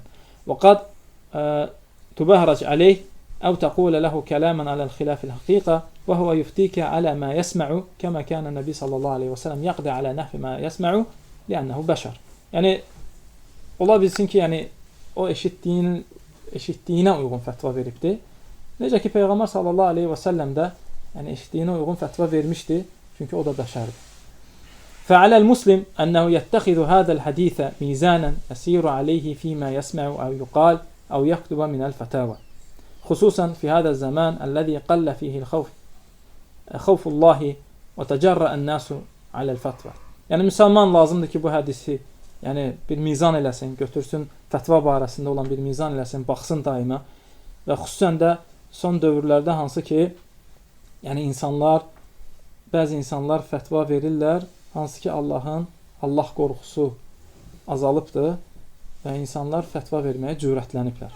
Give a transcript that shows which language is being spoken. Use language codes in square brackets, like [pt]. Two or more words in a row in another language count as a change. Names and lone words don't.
[ar] وقد تبهرج عليه أو تقول له كلاما على خلاف الحقيقة وهو يفتيك على ما يسمع كما كان النبي صلى الله عليه وسلم يقضي على نحو ما يسمع لأنه بشر. [az] Yəni ola bilsin ki, yəni o eşitdiyinə uyğun fətva veribdir. Necə ki, Peyğəmbər [ar] صلى الله عليه وسلم [az] də yəni eşitdiyinə uyğun fətva vermişdi, çünki o da bəşərdir. [ar] فعلى المسلم أنه يتخذ هذا الحديث ميزانا يسير عليه فيما يسمع أو يقال أو يكتب من الفتاوى خصوصا في هذا الزمان الذي قل فيه خوف الله وتجرأ الناس على الفتوى. [az] Yəni müsəlman lazımdır ki, bu hədisi yəni bir mizan eləsin, götürsün, fətva barəsində olan bir mizan eləsin, baxsın daima və xüsusən də son dövrlərdə hansı ki, yəni bəzi insanlar fətva verirlər, hansı ki Allah qorxusu azalıbdır və insanlar fətva verməyə cürətləniblər.